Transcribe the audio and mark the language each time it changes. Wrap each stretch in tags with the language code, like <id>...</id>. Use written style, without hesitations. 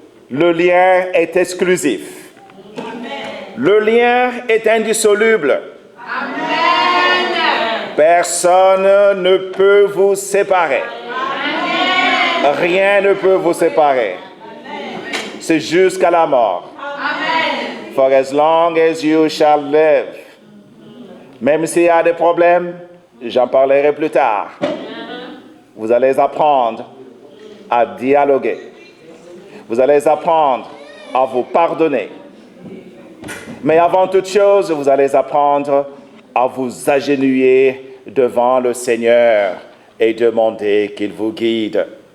<fr>Le lien est exclusif. Le lien est indissoluble. Personne ne peut vous séparer. Rien ne peut vous séparer. C'est jusqu'à la mort.</fr> <en>For as long as you shall live.</en> <fr>Même s'il y a des problèmes, j'en parlerai plus tard. Vous allez apprendre à dialoguer. Vous allez apprendre à vous pardonner. Mais avant toute chose, vous allez apprendre à vous agenouiller devant le Seigneur et demander qu'il vous guide.</fr>